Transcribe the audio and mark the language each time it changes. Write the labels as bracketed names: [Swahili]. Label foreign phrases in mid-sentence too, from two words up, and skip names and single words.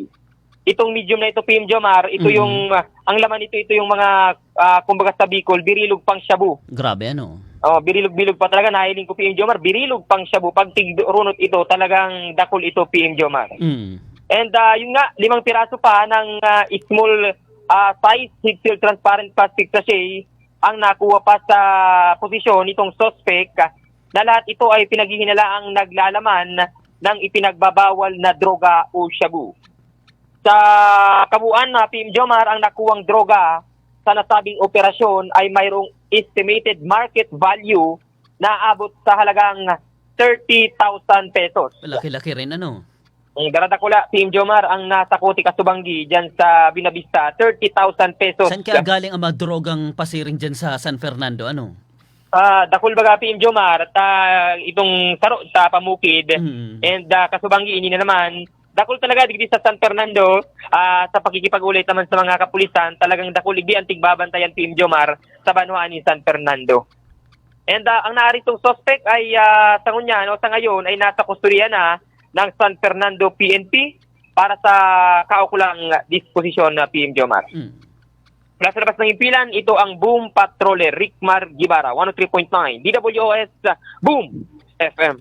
[Filipino] Itong medium na ito, PM Jomar, ito yung, ang laman nito, ito yung mga, kumbaga sa Bicol, birilog pang shabu. Grabe, ano? [Bikol] Birilog-bilog pa talaga, nahiling ko PM Jomar, birilog pang shabu. Pag runot ito, talagang dakol ito, PM Jomar. [Filipino] And yun nga, 5 piraso pa ng [English] small size heat-sealed transparent plastic sachet [Filipino] ang nakuha pa sa posisyon nitong suspect na lahat ito ay pinaghihinalaang naglalaman ng ipinagbabawal na droga o shabu. Sa kabuuan na PM Jomar, ang nakuwang droga sa nasabing operasyon ay mayroong [English] estimated market value [Filipino] na abot sa halagang 30,000 pesos. Laki-laki rin, ano? [Bikol] Daradakula, PM Jomar, ang nasa Koti Kasubanggi dyan sa Buenavista, 30,000 pesos. [Filipino] Saan kaya galing ang mga drogang pasiring dyan sa San Fernando, ano? [Bikol] Dakul baga PM Jomar, itong saro sa Pamukid, and Kasubanggi, ini na naman, dakul talaga digdi sa San Fernando, sa pakikipag-ulit naman sa mga kapulisan, talagang dakul digdi ang tigbabantayan PM Jomar sa Banwaan ni San Fernando. [Filipino] And ang naaritong suspect ay sa ngayon ay nasa kustodiya na ng San Fernando PNP para sa kaukulang disposisyon na PM Jomar. Mula sa labas ng impilan, ito ang Boom Patroller Rickmar Guevara, 103.9 DWOS Boom FM.